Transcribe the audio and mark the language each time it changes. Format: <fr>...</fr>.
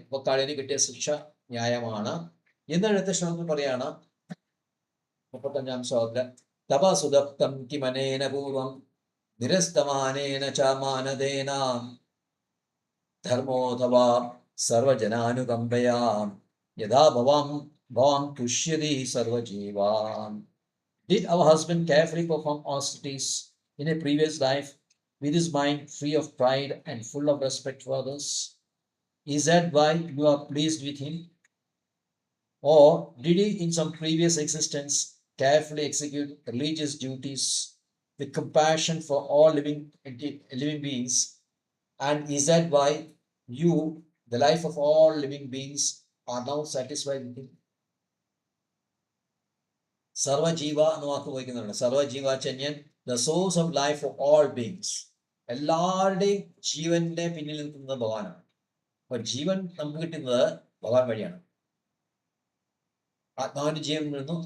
<ml>അപ്പൊ കാളിയന് കിട്ടിയ ശിക്ഷ ന്യായമാണ് എന്നടുത്ത ശ്ലോകത്തിൽ പറയാണ് 35-ാം ശ്ലോകത്തില്</ml> <sa>തപസുദപ്തം കിമനേന പൂർവം നിരസ്തമാനേന ച മാനദേന ധർമ്മോധവാ സർവജനാനുകമ്പയാ യഥാ ഭവാം തുഷ്യതി സർവജീവാൻ.</sa> <en>Did our husband carefully perform austerities in a previous life with his mind free of pride and full of respect for others? Is that why you are pleased with him? Or did he in some previous existence carefully execute religious duties with compassion for all living beings? And is that why you, the life of all living beings, are now satisfied with him?</en> <ml>സർവജീവ എന്ന് വാക്ക് ഉപയോഗിക്കുന്നുണ്ട്. സർവജീവാചന്യൻ,</ml> <en>The source of life for all beings.</en> <ml>എല്ലാവരുടെയും ജീവന്റെ പിന്നിൽ നിൽക്കുന്നത് ഭഗവാനാണ്. അപ്പൊ ജീവൻ നമുക്ക് കിട്ടുന്നത് ഭഗവാൻ വഴിയാണ്. ആത്മാവിന്റെ ജീവൻ വരുന്നു.</ml>